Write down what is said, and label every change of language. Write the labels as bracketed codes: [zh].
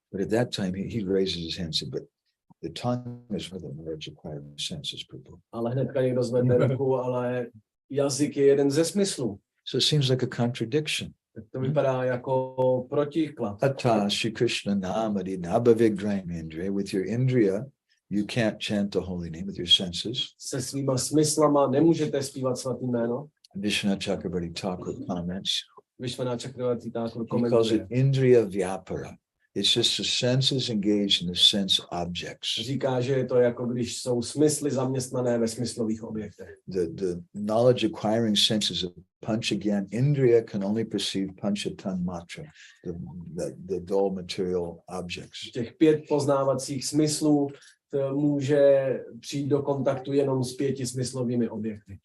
[en] But at that time, he raises his hand and said, but the tongue is for the knowledge acquiring senses, Prabhu. [cs] Ale hnedka někdo zvedne ruku, ale jazyk je jeden ze smyslů. [en] So it seems like a contradiction. [cs] Tak to vypadá jako protiklad. [sa] Ata Shri Krishna Namadi Nabhavigraham [en] with your indriya, you can't chant the holy name with your senses. [cs] Se svýma smyslama nemůžete zpívat svatý jméno. [en] Vishwanath Chakrabarti Thakur comments. [cs] Vishwanath Chakrabarti Thakur [en] He calls it [cs] komentuje. [sa] indriya vyapara. [en] It's just the senses engaged in the sense objects. [cs] Říká, že je to jako když jsou smysly zaměstnané ve smyslových objektech. [en] The knowledge acquiring senses of panchagyan indriya can only perceive panchatan matra, the dull material objects. [cs] Těch 5 poznávacích smyslů může přijít do kontaktu jenom s 5 smyslovými objekty.